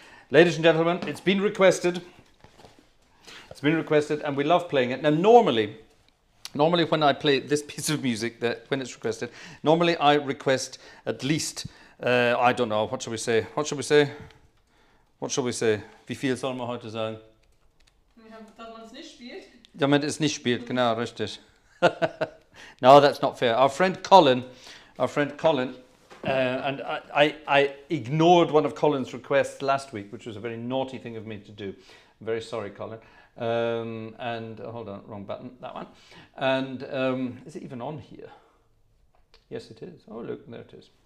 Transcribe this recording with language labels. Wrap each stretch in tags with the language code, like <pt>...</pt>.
<en>Ladies and gentlemen, it's been requested. It's been requested, and we love playing it. Now, normally when I play this piece of music, when it's requested, normally I request at least, I don't know, what shall we say?</en> <de>Wie viel soll man heute sagen? Dass man es nicht spielt. Damit es nicht spielt, genau, richtig.</de> <en>No, that's not fair. Our friend Colin, and I ignored one of Colin's requests last week, which was a very naughty thing of me to do. I'm very sorry, Colin. And hold on, wrong button, that one. And is it even on here? Yes, it is. Oh, look, there it is.</en>